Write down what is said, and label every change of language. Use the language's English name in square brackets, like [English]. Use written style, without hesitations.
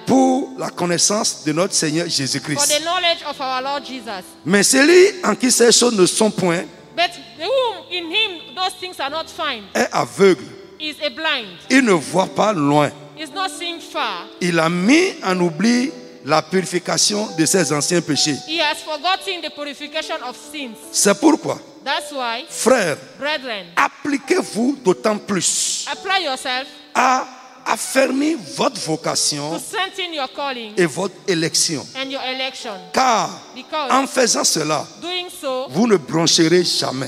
[French] pour la connaissance de notre Seigneur [English] for [French] Jésus-Christ. [English] the knowledge of our Lord Jesus. [French] Mais celui en qui ces choses ne sont point [English] But whom in him those things are not found [French] est aveugle. [English] is a blind, [French] Il ne voit pas loin. [English] is not seeing far. [French] Il a mis en oubli la purification de ses anciens péchés. [English] He has forgotten the purification of sins. [French] C'est pourquoi, [English] That's why, [French] frères, [English] brethren, [French] appliquez-vous d'autant plus [English] apply yourself [French] à affermir votre [English] to [French] vocation [English] strengthen your calling [French] et votre élection. [English] and your election. [French] Car [English] Because [French] en faisant cela, [English] doing so, [French] vous ne broncherez jamais.